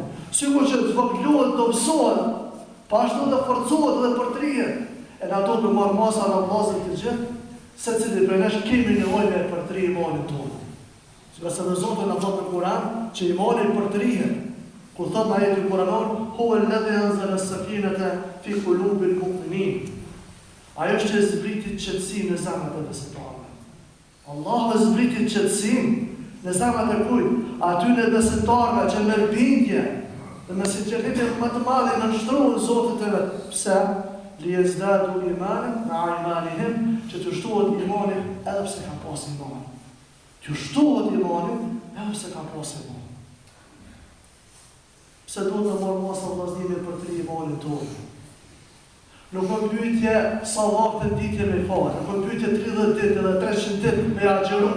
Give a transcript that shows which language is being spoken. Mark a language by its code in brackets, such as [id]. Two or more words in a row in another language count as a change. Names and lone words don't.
[sq] Sigurisht që zvogëlohet, dobësohet, pa ashtu dhe forcohet dhe përtrihet. E na duhet me marrë masa në bazë të gjithë, secili prej nesh kemi nevojë me përtri imanin tonë. Sipas se Zoti na thotë në Kur'an që imani përtrihet. Kur thot në ajetin kuranor, [ar] هو الذي أنزل السكينة في قلوب المؤمنين. [sq] Ajo është që zbriti qetësinë në zemrat e besimtarëve. Allahu e zbriti qetësinë në zemrat e kujt? Atyre besimtarëve që me bindje dhe me sinqeritet më të madh i nënshtrohen Zotit e vet. Pse? [ar] ليزدادوا إيمانا مع إيمانهم, [sq] që të shtohet imani edhe pse ka pas iman. Të shtohet imani edhe pse ka pas iman. Pse duhet të marrë masa vllazënie për të imanin tonë. Nuk është pyetje sa vakte ditë me fare, nuk është pyetje 30 ditë edhe 300 ditë me agjeru.